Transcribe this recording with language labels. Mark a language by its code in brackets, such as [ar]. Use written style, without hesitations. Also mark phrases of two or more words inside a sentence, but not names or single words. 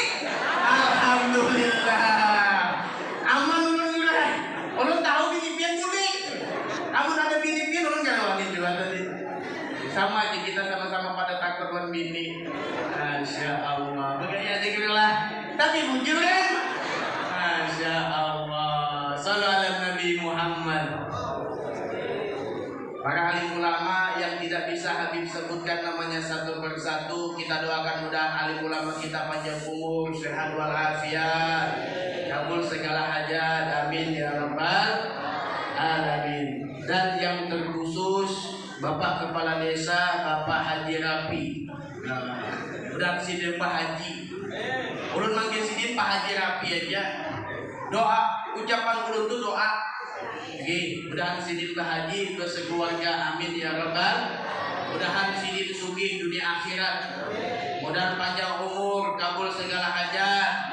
[bjn] Alhamdulillah. Aman ulun. Ulun tahu bini pian buni. Kamu ada bini pian ulun kan wangi juga tadi. Sama aja kita sama-sama pada takut wan bini. [ar] Masya Allah. [bjn] Begini aja gitu lah. Tapi bujur kan? [ar] Masya Allah. Sallallahu alaihi Nabi Muhammad. [id] Para alim ulama yang tidak bisa Habib sebutkan namanya satu persatu, kita doakan mudah alim ulama kita panjang umur, sehat walafiat, kabul segala hajat, [ar] amin ya rabbal alamin. [id] Dan yang terkhusus Bapak Kepala Desa, Bapak Haji Rapi. [bjn] Udah sidin Pak Haji. Ulun manggil sidin Pak Haji Rapi aja. Doa ucapan ulun itu doa. Oke, mudahan sidin bahagia ke sekeluarga, [ar] amin ya rabbal. [bjn] Mudahan sidin sugih dunia akhirat. Mudahan panjang umur, kabul segala hajat.